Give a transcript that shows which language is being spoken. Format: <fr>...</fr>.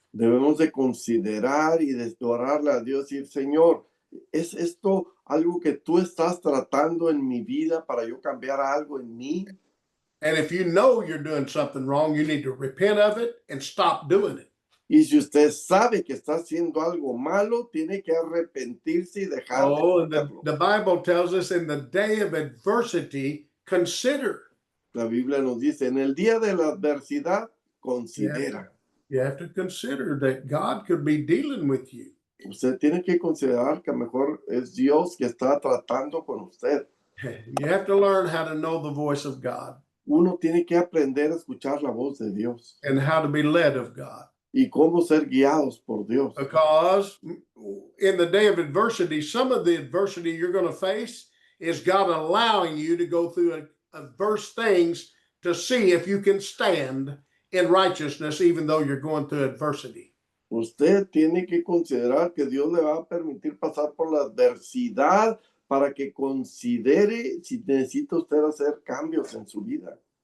<es>Debemos de considerar y de orarle a Dios y decir, Señor, ¿Es esto algo que tú estás tratando en mi vida para yo cambiar algo en mí?</es> <en>And if you know you're doing something wrong, you need to repent of it and stop doing it.</en> <es>Y si usted sabe que está haciendo algo malo, tiene que arrepentirse y dejar de</es> <en>Oh, and</en> <es>hacerlo.</es> <en>the Bible tells us in the day of adversity, consider.</en> <es>La Biblia nos dice, en el día de la adversidad, considera.</es> <en>You have to consider that God could be dealing with you.</en> <es>Usted tiene que considerar que a lo mejor es Dios que está tratando con usted.</es> <en>You have to learn how to know the voice of God</en> <es>Uno tiene que aprender a escuchar la voz de Dios</es> <en>and how to be led of God.</en> <es>y cómo ser guiados por Dios.</es> <en>Because in the day of adversity, some of the adversity you're going to face is God allowing you to go through adverse things to see if you can stand in righteousness, even though you're going through adversity.</en> <es>Usted tiene que considerar que Dios le va a permitir pasar por la adversidad para que considere si necesita usted hacer cambios en su vida.</es>